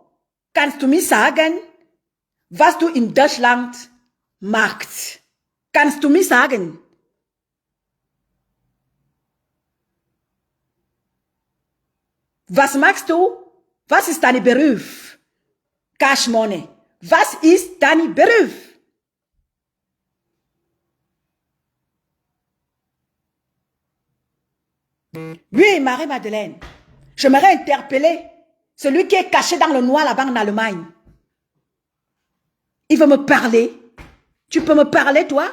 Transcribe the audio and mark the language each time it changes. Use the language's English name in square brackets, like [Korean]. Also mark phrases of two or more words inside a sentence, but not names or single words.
[German] Kannst du mir sagen, was du in Deutschland machst? Kannst du mir sagen? Was machst du? Was ist dein Beruf? Cash Money. Was ist dein Beruf? [French] Oui, Marie-Madeleine. J'aimerais interpeller celui qui est caché dans le noir là-bas en Allemagne. Il veut me parler. Tu peux me parler, toi?